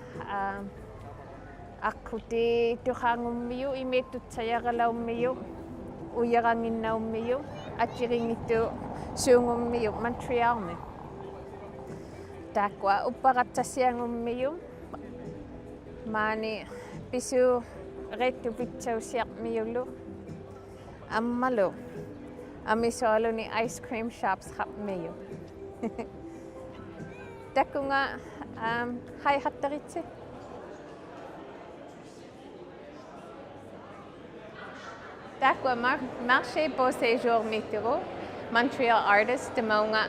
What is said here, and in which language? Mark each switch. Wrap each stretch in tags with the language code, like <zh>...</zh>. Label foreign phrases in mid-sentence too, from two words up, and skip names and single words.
<iu>aquti tuqaangummiyu imittutsayaqalaummiyu uyaranginnaummiyu atjiringittu suungummiyu Montrealmi taakua uppaqattassiangummiyu maani pisu rettupitsausiarmiyullu ammalu amisualuni</iu> <en>ice cream shops</en> <iu>hapmiyu takunga haihattaritsi taakua marché Beau Séjour mituru Montreal artist tamaunga</iu>